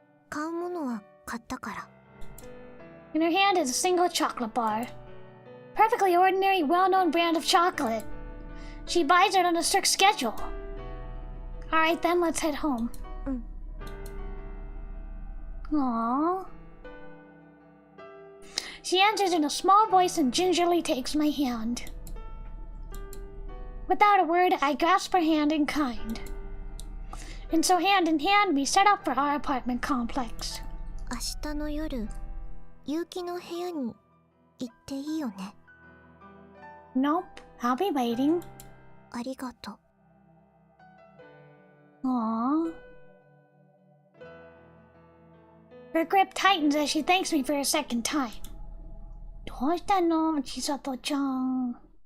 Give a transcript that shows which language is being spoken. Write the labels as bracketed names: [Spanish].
[Japanese] 買うものは買ったから。 [English] In her hand is a single chocolate bar. Perfectly ordinary, well-known brand of chocolate. She buys it on a strict schedule. Alright then, let's head home. Aww. She answers in a small voice and gingerly takes my hand. Without a word, I grasp her hand in kind. And so hand in hand, we set up for our apartment complex. [Japanese] 明日の夜、結城の部屋に行っていいよね。 [English] Nope, I'll be waiting. [Japanese] ありがとう。 [English] Aww. Her grip tightens as she thanks me for a second time. [Japanese] どうしたの、千里ちゃん。